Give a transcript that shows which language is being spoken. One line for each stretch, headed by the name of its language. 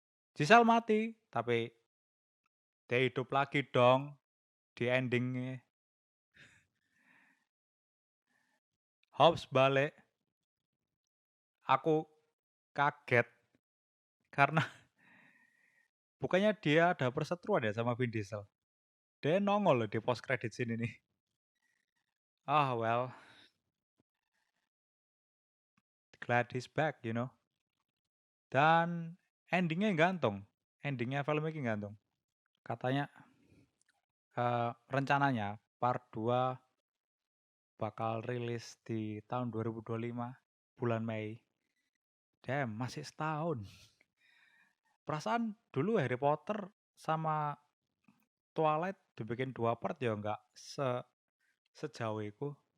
Indonesian: Giselle mati, tapi dia hidup lagi dong di endingnya. Hobbs balik. Aku kaget karena bukannya dia ada perseteruan ya sama Vin Diesel. Dia nongol loh di post credit scene ini.
English: Ah, well, glad he's back, you know.
Indonesian: Dan endingnya gantung. Endingnya film ini gantung. Katanya rencananya part 2 bakal rilis di tahun 2025 bulan Mei. Damn, masih setahun. Perasaan dulu Harry Potter sama Twilight dibikin 2 part ya nggak sejauh itu.